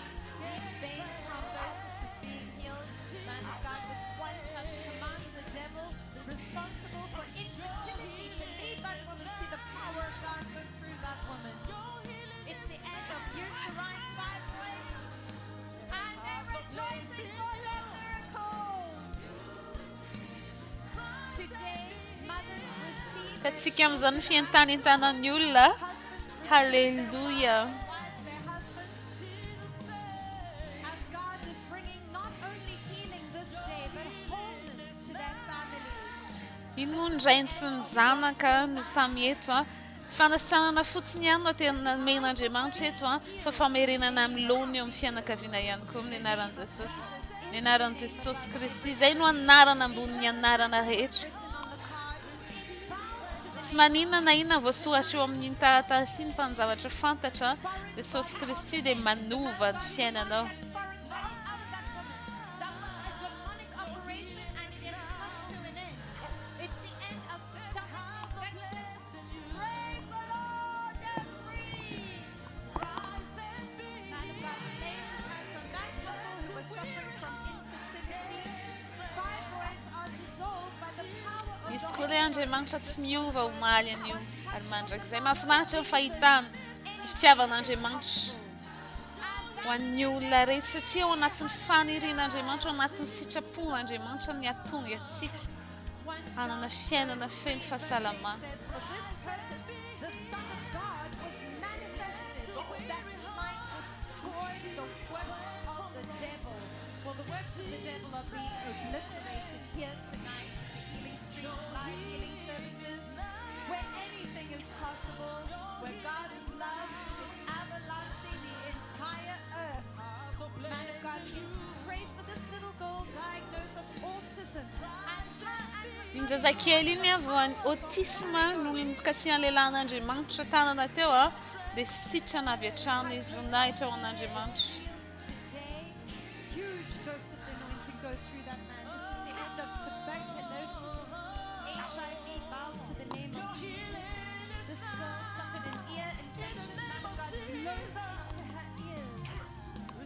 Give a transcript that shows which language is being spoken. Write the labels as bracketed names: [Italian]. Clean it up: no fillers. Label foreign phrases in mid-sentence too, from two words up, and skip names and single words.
[English] Deep vein thrombosis is being healed. Man of God with one touch commands the devil responsible for infertility to leave that woman. See the power of God go through that woman. It's the end of uterine fibroids. And they're rejoicing for their miracle. Today, mothers receive their [Malagasy] Katsika amin'izany fientanentanan'ny olona. [English] husbands Halleluja. their husbands. As God is bringing not only healing this day, but wholeness to their families. [Malagasy] Iny moa ny rainy sy ny zanaka no tamieto a. Tsy fanasitranana fotsiny ihany no tena men'Andriamanitra eto a, fa famerenana amin'ny lony eo amin'ny fianakaviana ihany koa amin'ny anaran'i Jesosy. Ny anaran'i Jesosy Kristy. Izay no anarana ambony anarana rehetra. Tsy maninona na inona voasoratra eo amin'ny taratasy iny fa ny zavatra fantatra Jesosy Kristy dia manova ny fiainanao. [English] Foreign body out of that woman. That was a demonic operation and it has come to an end. It's the end of stomach infection. Praise the Lord, they're free. Man of God lays his hands on that couple who was suffering from infertility. Fibroids are dissolved by the power of [Malagasy] Itsy [English] the [Malagasy] koa ilay Andriamanitra tsy miova ho maly an'io ary mandrakizay mahafinaritra ny fahitana ny fitiavan'Andriamanitra ho an'ny olona rehetra satria ao anatin'ny fanirian'Andriamanitra, ao anatin'ny sitrapon'Andriamanitra ny ahatonga antsika hanana fiainana feno fahasalamana. [English] says, for this purpose, the Son of God was manifested that he might destroy the works of the devil. Well, the works of the devil are being obliterated here tonight. Healing Streets Live Healing Services, where anything is possible, where God's love is avalanching the entire earth. Man of God begins to pray for this little girl diagnosed of autism and her and her [Malagasy] Iny zazakely iny a voan'ny autisme no mikasihan'ilay lan'Andriamanitra tanana teo a, dia sitrana avy hatrany izy voninahitra ao an'Andriamanitra. [English] today. Huge dose of the anointing go through that man. This is the end of tuberculosis. HIV bows to the name of Jesus. This girl suffered an ear infection. Man of God blows into her ears.